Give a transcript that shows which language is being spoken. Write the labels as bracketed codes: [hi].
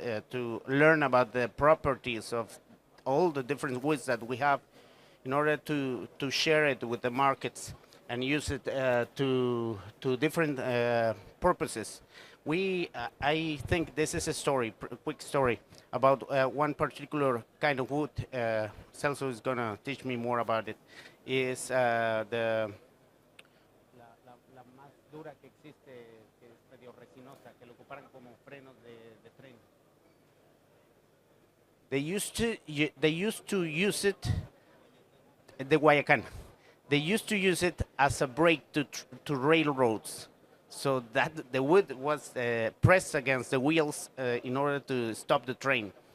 [en] To learn about the properties of all the different woods that we have, in order to share it with the markets and use it to different purposes. I think this is a story, quick story, about one particular kind of wood. Celso is gonna teach me more about it. [es] Is la más dura que existe, que es medio resinosa, que lo ocuparan como frenos de tren. [en] They used to use it, the Guayacan. They used to use it as a brake to railroads, so that the wood was pressed against the wheels in order to stop the train.